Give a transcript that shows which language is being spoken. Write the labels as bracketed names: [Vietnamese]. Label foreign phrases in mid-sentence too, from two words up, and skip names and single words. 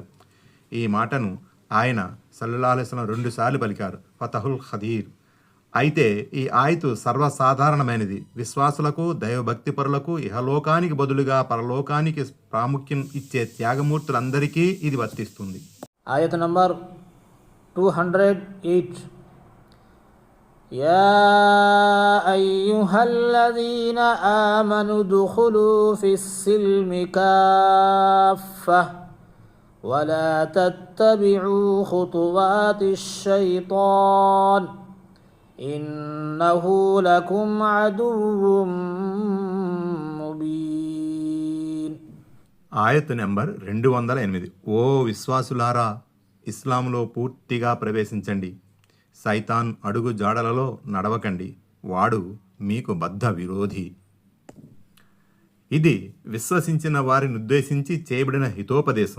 [Telugu] ఈ మాటను ఆయన [Arabic] صلى الله عليه وسلم [Telugu] 2 సార్లు పలికారు, ఫతహుల్ ఖదీర్. అయితే ఈ ఆయతు సర్వసాధారణమైనది. విశ్వాసులకు, దైవభక్తి పరులకు ఇహలోకానికి బదులుగా పరలోకానికి ప్రాముఖ్యం ఇచ్చే త్యాగమూర్తులందరికీ ఇది వర్తిస్తుంది. ఆయత్ నంబర్ 208. [Arabic] يا أيها الذين آمنوا ادخلوا في السلم كافة ولا تتبعوا خطوات الشيطان إنه لكم عدو مبين. [Telugu] ఆయత్ నెంబర్ 208. ఓ విశ్వాసులారా, ఇస్లాంలో పూర్తిగా ప్రవేశించండి. సైతాన్ అడుగు జాడలలో నడవకండి, వాడు మీకు బద్ధ విరోధి. ఇది విశ్వసించిన వారిని ఉద్దేశించి చేయబడిన హితోపదేశం.